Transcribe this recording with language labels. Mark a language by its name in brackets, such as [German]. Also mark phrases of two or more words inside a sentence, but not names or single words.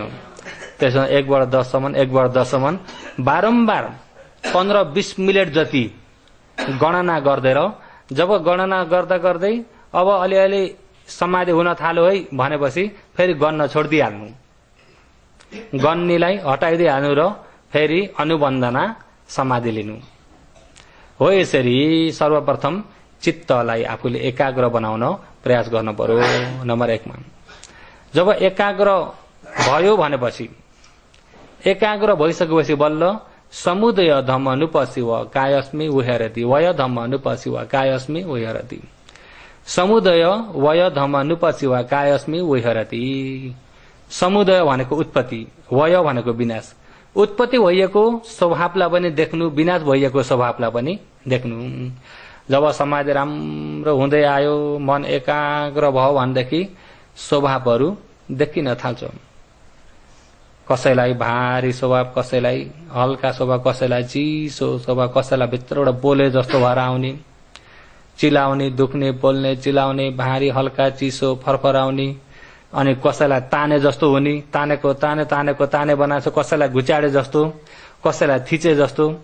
[Nepali] त्यसमा 1 बाट 10 सम्म, 1 बाट 10 सम्म बारम्बार 15-20 मिनट जति गणना गर्दै जब गणना गर्दा गर्दै अब अलिअलि समाधि हुन थाल्यो है भनेपछि फेरि गन्न छोडिदिइहाल्नु, गन्नीलाई हटाइदिइहाल्नु र फेरि अनुबन्धना समाधि लिनु हो। यसरी सर्वप्रथम चित्तलाई आफूले एकाग्र बनाउन प्रयास गर्नु पर्यो। नम्बर 1 मा जब एकाग्र भयो भनेपछि, एकाग्र भइसकेपछि बल्ल [Pali] समुदय धम्म अनुपसिव कायस्मि विहरति, वय धम्म अनुपसिव कायस्मि विहरति। समुदय वय धम्म अनुपसिव कायस्मि विहरति। [Nepali] समुदय भनेको उत्पत्ति, वय भनेको विनाश। उत्पत्ति भइएको स्वभावलाई पनि देख्नु, विनाश भइएको स्वभावलाई पनि देख्नु। जब समाधि राम्रो हुँदै आयो, मन एकाग्र भयो भनेदेखि स्वभावहरू देखिन थाल्छ। कसैलाई भारी स्वभाव, कसैलाई हल्का स्वभाव, कसैलाई चिसो स्वभाव, कसैलाई भित्रबाट बोले जस्तो भएर आउने, चिलाउने, दुख्ने, बोल्ने, चिलाउने, भारी हल्का चिसो फरफराउने, अनि कसैलाई ताने जस्तो हुने, तानेको ताने बनाएको, कसैलाई घुचाडे जस्तो, कसैलाई थिचे जस्तो।